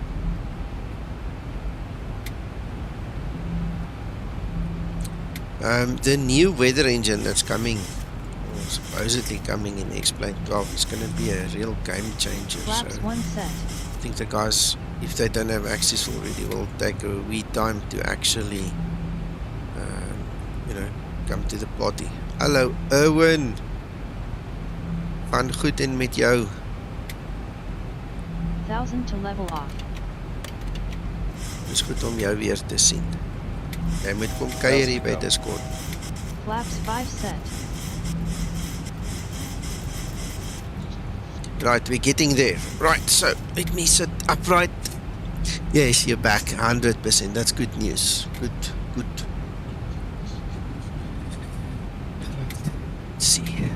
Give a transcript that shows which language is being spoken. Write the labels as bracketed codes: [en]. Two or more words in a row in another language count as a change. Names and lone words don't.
[en] The new weather engine that's coming, or supposedly coming in X-Plane 12, is going to be a real game changer. Flaps so one set. I think the guys, if they don't have access already, will take a wee time to actually come to the party. [af] Hallo Erwin, gaan goed en met jou? [en] 1000 to level off. [af] Dis goed om jou weer te sien. Jy moet kom kuier hier by Discord. [en] Flaps 5 set. Right, we're getting there. Right, so let me sit upright. Yes, you're back 100%. That's good news. Good. Let's see.